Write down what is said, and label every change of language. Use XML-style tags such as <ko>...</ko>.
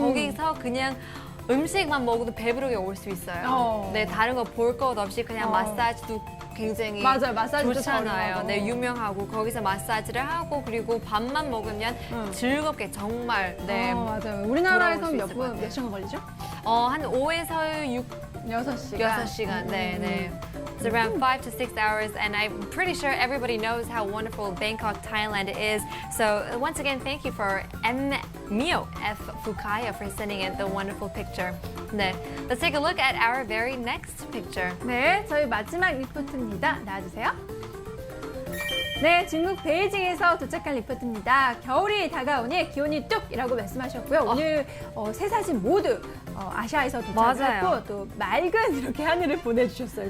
<ko>거기서 그냥 음식만 먹어도 배부르게 올 수 있어요. 네, 다른 거 볼 것 없이 그냥 마사지도 굉장히 맞아요. 마사지도 좋잖아요. 저렴하고. 네, 유명하고 거기서 마사지를 하고 그리고 밥만 먹으면 즐겁게 정말 네. 맞아요. 우리나라에서 돌아올 수 있을 것 같아요. 몇 시간 걸리죠? 한 5에서 6시간. 6시간. 네, 네.</ko> <en>It's around 5 to 6 hours, and I'm pretty sure everybody knows how wonderful Bangkok, Thailand is. So once again, thank you for Mio F. Fukaya for sending in the wonderful picture. 네, let's take a look at our very next picture.</en> <ko>네, 저희 마지막 리포트입니다. 나와주세요. 네, 중국 베이징에서 도착한 리포트입니다. 겨울이 다가오니 기온이 뚝이라고 말씀하셨고요. 오늘 세 사진 모두 아시아에서 도착했고 맞아요. 또 맑은 이렇게 하늘을 보내주셨어요.</ko>